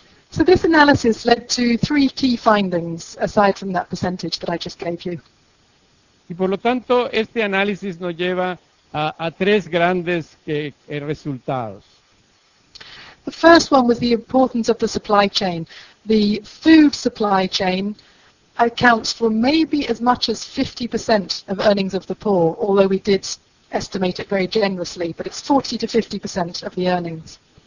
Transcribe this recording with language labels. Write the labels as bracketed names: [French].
[English] So this analysis led to three key findings aside from that percentage that I just gave you. [Spanish] Y por lo tanto, este análisis nos lleva a tres grandes resultados. [English] The first one was the importance of the supply chain. The food supply chain accounts for maybe as much as 50% of earnings of the poor, although we did estimate it very generously, but it's 40 to 50% of the earnings.